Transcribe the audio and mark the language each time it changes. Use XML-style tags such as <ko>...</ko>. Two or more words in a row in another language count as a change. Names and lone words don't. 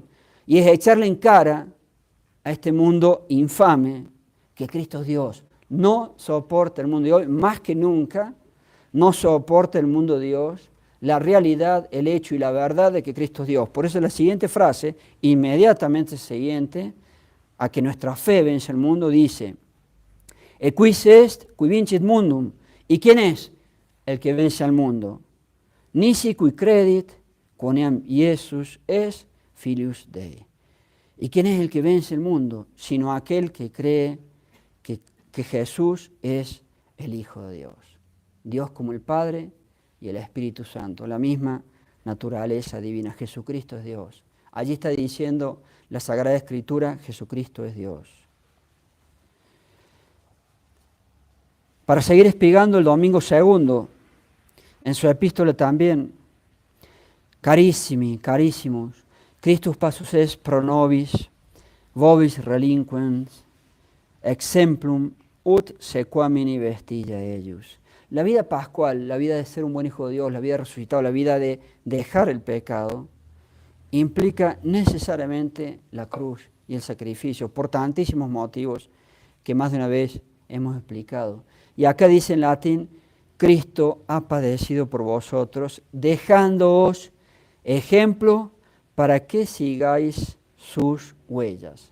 <es>Y es echarle en cara a este mundo infame que Cristo es Dios. No soporta el mundo de hoy, más que nunca, no soporta el mundo de Dios, la realidad, el hecho y la verdad de que Cristo es Dios. Por eso la siguiente frase, inmediatamente siguiente, a que nuestra fe vence el mundo, dice,</es> <la>«E quis est qui vincit mundum».</la> <es>¿Y quién es el que vence al mundo?</es> <la>«Nisi qui credit quoniam Iesus es filius Dei».</la> <es>¿Y quién es el que vence el mundo? Sino aquel que cree que Jesús es el Hijo de Dios. Dios como el Padre y el Espíritu Santo, la misma naturaleza divina. Jesucristo es Dios. Allí está diciendo la Sagrada Escritura, Jesucristo es Dios. Para seguir espigando el domingo segundo, en su epístola también,</es> <la>carissimi, carísimos, Christus passus est pro nobis, vobis relinquens, exemplum ut sequamini vestilla eius.</la> <es>La vida pascual, la vida de ser un buen hijo de Dios, la vida resucitado, la vida de dejar el pecado, implica necesariamente la cruz y el sacrificio, por tantísimos motivos que más de una vez hemos explicado. Y acá dice en latín, Cristo ha padecido por vosotros, dejándoos ejemplo para que sigáis sus huellas.</es>